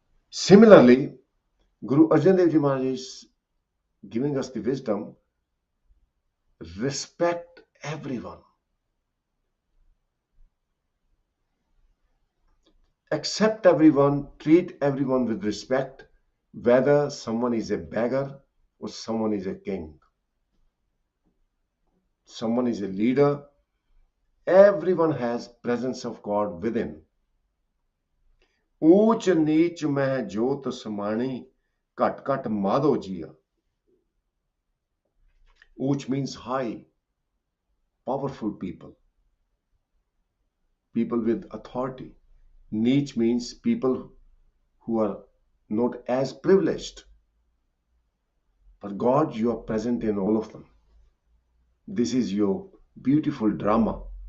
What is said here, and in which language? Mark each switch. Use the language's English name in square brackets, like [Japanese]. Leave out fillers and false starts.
[English] Similarly, Guru Arjan Dev Ji Maharaj is giving us the wisdom: respect everyone, accept everyone, treat everyone with respect, whether someone is a beggar or someone is a king, someone is a leader. Everyone has presence of God within. [Hindi] ऊंच नीच में जोत समानी cut cut Madho Jiya. [English] Uch means high, powerful people, people with authority. Neech means people who are not as privileged. But God, you are present in all of them. This is your beautiful drama.